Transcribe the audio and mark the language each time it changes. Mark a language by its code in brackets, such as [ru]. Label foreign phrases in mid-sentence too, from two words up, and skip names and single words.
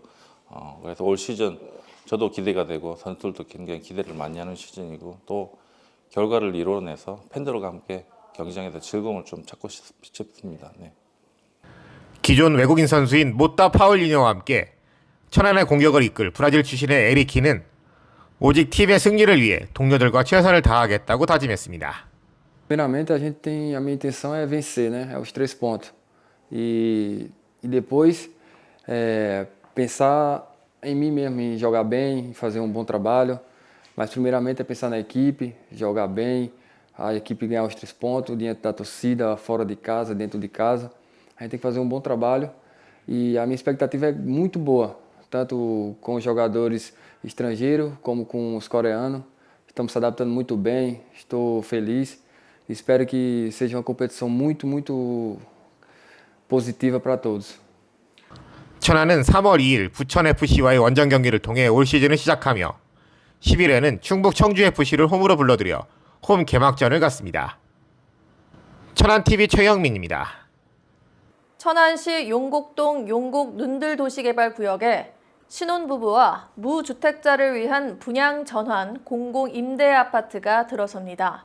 [ko] 그래서 올 시즌 저도 기대가 되고 선수들도 굉장히 기대를 많이 하는 시즌이고 또 결과를 이뤄내서 팬들과 함께 경기장에서 즐거움을 좀 찾고 싶습니다. 네. 기존 외국인 선수인 모타 파울리뇨와 함께 천안의 공격을 이끌 브라질 출신의 에리키는 오직 팀의 승리를 위해 동료들과 최선을 다하겠다고 다짐했습니다. [pt] Primeiramente, a minha intenção é vencer, né? É os 3 pontos. E depois pensar em mim mesmo, em jogar bem, em fazer um bom trabalho. Mas primeiramente é pensar na equipe, jogar bem, a equipe ganhar os 3 pontos, diante da torcida, fora de casa, dentro de casa. A gente tem que fazer um bom trabalho e a minha expectativa é muito boa, tanto com os jogadores estrangeiros como com os coreanos. estamos se adaptando muito bem, estou feliz. Espero que seja uma competição muito positiva para todos. [ko] 천안은 3월 2일 부천FC와의 원정 경기를 통해 올 시즌을 시작하며 10일에는 충북 청주FC를 홈으로 불러들여 홈 개막전을 갖습니다. 천안TV 최영민입니다. 천안시 용곡동 용곡 눈들도시개발구역에 신혼부부와 무주택자를 위한 분양 전환 공공임대아파트가 들어섭니다.